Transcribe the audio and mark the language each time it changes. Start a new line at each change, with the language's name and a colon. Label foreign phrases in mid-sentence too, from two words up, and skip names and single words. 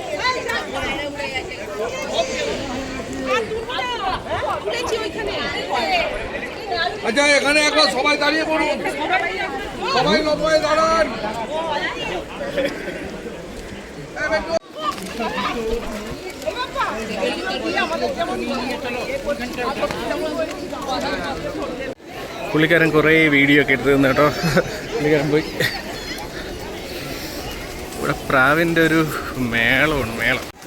Bangla: আচ্ছা এখানে একবার সবাই দাঁড়িয়ে পড়ুন, সবাই লম্বায় দাঁড়ান.
Malayalam: പുള്ളിക്കാരൻ കുറേ വീഡിയോ ഒക്കെ എടുത്തു തന്നു കേട്ടോ. പുള്ളിക്കാരൻ പോയി. ഇവിടെ പ്രാവിൻ്റെ ഒരു മേളമാണ്, മേളം.